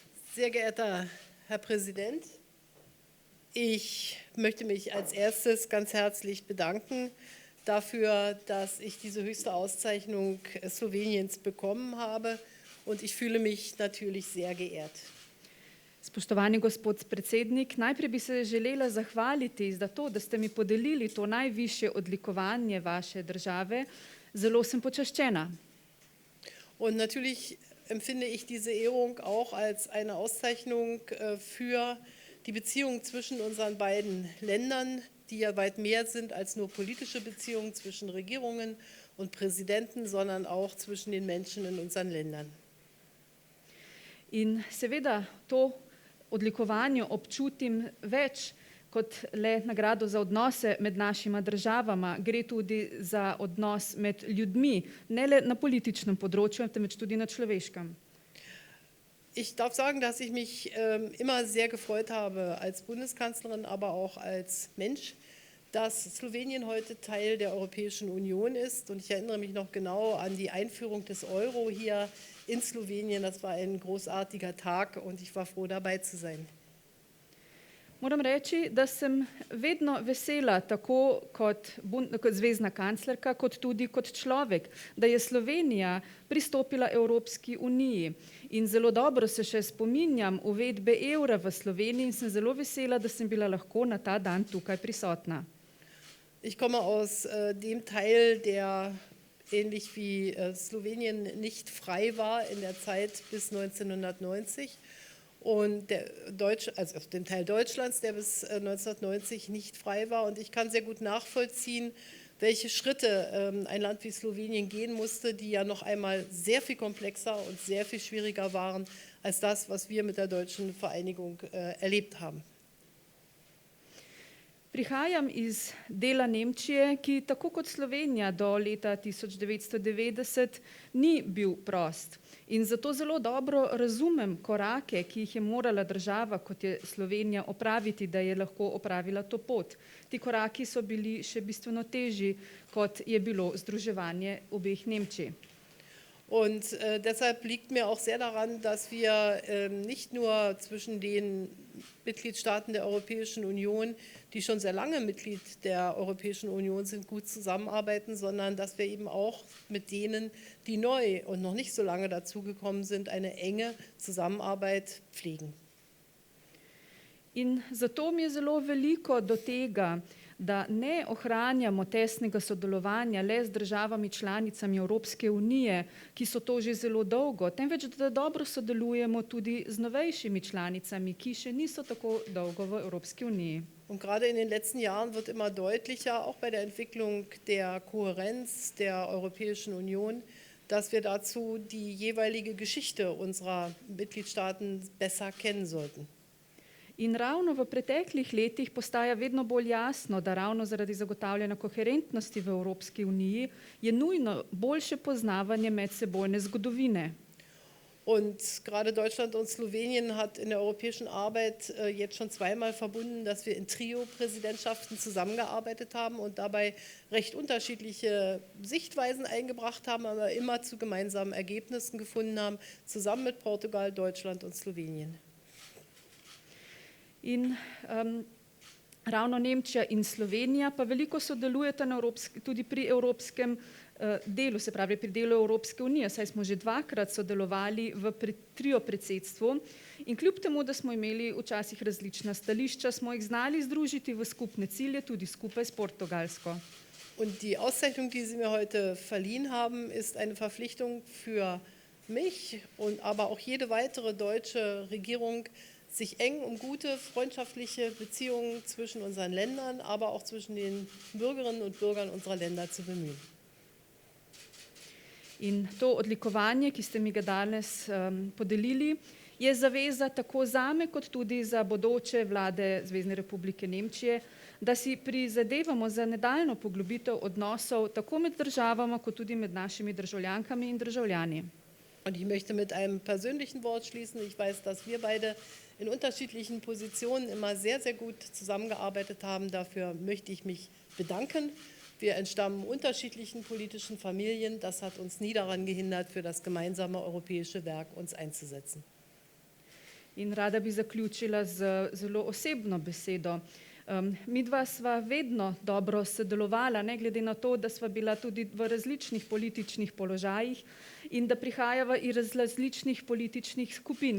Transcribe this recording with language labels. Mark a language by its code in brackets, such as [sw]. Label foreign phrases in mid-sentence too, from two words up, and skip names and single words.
[de] Sehr geehrter Herr Präsident, ich möchte mich als erstes ganz herzlich bedanken dafür, dass ich diese höchste Auszeichnung Sloweniens bekommen habe, und ich fühle mich natürlich sehr geehrt. [sl] Spoštovani gospod predsednik, najprej bi se želela zahvaliti za to, da ste mi podelili to najvišje odlikovanje vaše države. Zelo sem počaščena. [de] Und natürlich empfinde ich diese Ehrung auch als eine Auszeichnung für die Beziehungen zwischen unseren beiden Ländern, die ja weit mehr sind als nur politische Beziehungen zwischen Regierungen und Präsidenten, sondern auch zwischen den Menschen in unseren Ländern. [sl] In seveda to odlikovanje občutim več kot le nagrado za odnose med našima državama. Gre tudi za odnos med ljudmi, ne le na političnem področju, temveč tudi na človeškem. [de] Ich darf sagen, dass ich mich immer sehr gefreut habe als Bundeskanzlerin, aber auch als Mensch, dass Slowenien heute Teil der Europäischen Union ist. Und ich erinnere mich noch genau an die Einführung des Euro hier in Slowenien. Das war ein großartiger Tag und ich war froh, dabei zu sein. [sl] Moram reči, da sem vedno vesela, tako kot zvezna kanclerka, kot tudi kot človek, da je Slovenija pristopila Evropski uniji. In zelo dobro se še spominjam uvedbe evra v Sloveniji in sem zelo vesela, da sem bila lahko na ta dan tukaj prisotna. [de] Ich komme aus dem Teil, der ähnlich wie Slowenien nicht frei war in der Zeit bis 1990. Und also dem Teil Deutschlands, der bis 1990 nicht frei war. Und ich kann sehr gut nachvollziehen, welche Schritte ein Land wie Slowenien gehen musste, die ja noch einmal sehr viel komplexer und sehr viel schwieriger waren als das, was wir mit der deutschen Vereinigung erlebt haben. [sl] Prihajam iz dela Nemčije, ki tako kot Slovenija do leta 1990 ni bil prost. In zato zelo dobro razumem korake, ki jih je morala država, kot je Slovenija, opraviti, da je lahko opravila to pot. Ti koraki so bili še bistveno težji, kot je bilo združevanje obeh Nemčij. [de] Und deshalb liegt mir auch sehr daran, dass wir nicht nur zwischen den Mitgliedstaaten der Europäischen Union, die schon sehr lange Mitglied der Europäischen Union sind, gut zusammenarbeiten, sondern dass wir eben auch mit denen, die neu und noch nicht so lange dazugekommen sind, eine enge Zusammenarbeit pflegen. [sl] In zato mi je zelo veliko do tega, da ne ohranjamo tesnega sodelovanja le z državami članicami Evropske unije, ki so to že zelo dolgo, temveč da dobro sodelujemo tudi z novejšimi članicami, ki še niso tako dolgo v Evropski uniji. [de] Und gerade in den letzten Jahren wird immer deutlicher, auch bei der Entwicklung der Kohärenz der Europäischen Union, dass wir dazu die jeweilige Geschichte unserer Mitgliedstaaten besser kennen sollten. [sl] In ravno v preteklih letih postaja vedno bolj jasno, da ravno zaradi zagotavljanja koherentnosti v Evropski uniji je nujno boljše poznavanje medsebojne zgodovine. [de] Und gerade Deutschland und Slowenien hat in der europäischen Arbeit jetzt schon zweimal verbunden, dass wir in Trio-Präsidentschaften zusammengearbeitet haben und dabei recht unterschiedliche Sichtweisen eingebracht haben, aber immer zu gemeinsamen Ergebnissen gefunden haben, zusammen mit Portugal, Deutschland und Slowenien. [sl] In ravno Nemčija in Slovenija pa veliko sodelujeta tudi pri evropskem delu, se pravi pri delu Evropske unije, saj smo že dvakrat sodelovali v trio predsedstvu in kljub temu, da smo imeli včasih različna stališča, smo jih znali združiti v skupne cilje, tudi skupaj s Portugalsko. [de] Und die Auszeichnung, die Sie mir heute verliehen haben, ist eine Verpflichtung für mich und aber auch jede weitere deutsche Regierung, sich eng um gute, freundschaftliche Beziehungen zwischen unseren Ländern, aber auch zwischen den Bürgerinnen und Bürgern unserer Länder zu bemühen. [sl] In to odlikovanje, ki ste mi ga danes podelili, je zaveza tako zame, kot tudi za bodoče vlade Zvezne republike Nemčije, da si prizadevamo za nadaljnjo poglobitev odnosov tako med državama, kot tudi med našimi državljankami in državljani. [de] Und ich möchte mit einem persönlichen Wort schließen. Ich weiß, dass wir beide in unterschiedlichen Positionen immer sehr, sehr gut zusammengearbeitet haben. Dafür möchte ich mich bedanken. Wir entstammen unterschiedlichen politischen Familien. Das hat uns nie daran gehindert, für das gemeinsame europäische Werk uns einzusetzen. [sl] In rada bi zaključila z zelo osebno besedo. Midva sva vedno dobro sodelovala, ne glede na to, da sva bila tudi v različnih političnih položajih in da prihajava iz različnih političnih skupin.